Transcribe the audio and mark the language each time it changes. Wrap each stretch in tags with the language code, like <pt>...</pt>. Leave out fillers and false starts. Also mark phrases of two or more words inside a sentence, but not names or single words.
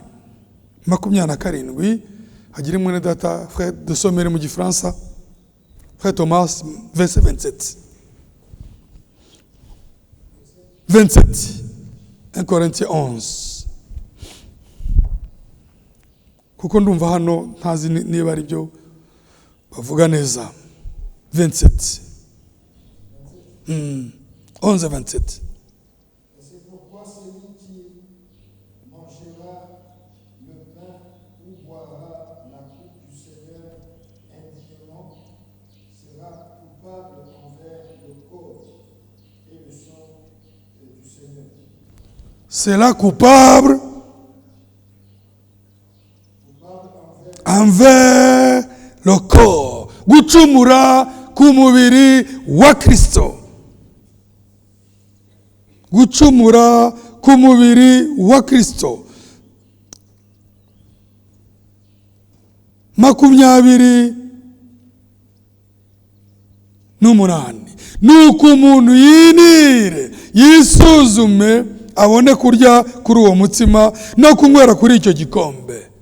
<rw>27. Hagire mwene data frère dusomere mu gifaransa,</rw> <fr>frère Thomas, verset 27. 1 Corinthiens 11.</fr> <rw>Kuko ndumva hano ntazi niba ari byo bavuga neza. 27. 11-27.</rw> <fr>C'est pourquoi celui qui mangera le pain ou boira la coupe du Seigneur indignement sera coupable envers le corps et le sang du Seigneur. Sera coupable envers le corps.</fr> <rw>Gucumura ku mubiri wa Kristo. Gucumura ku mubiri wa Kristo. 28. Nuko umuntu yinire yisuzume abone kurya kuri uwo mutsima no kunywera kuri icyo gikombe.</rw>